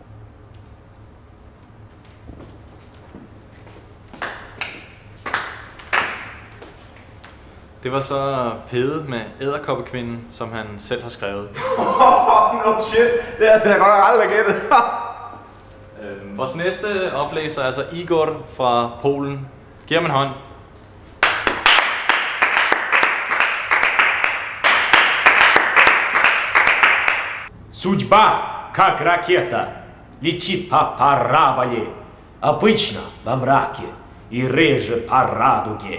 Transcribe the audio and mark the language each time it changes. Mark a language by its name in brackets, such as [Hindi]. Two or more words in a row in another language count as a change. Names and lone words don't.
[Danish] Det var så Pede med Edderkoppekvinden, som han selv har skrevet. [English] No shit, [Danish] det har jeg godt aldrig gættet. Vores næste oplæser er altså Igor fra Polen. Giv ham en hånd. [Russian] Судьба, как ракета, летит по параболе, обычно во мраке и реже по радуге.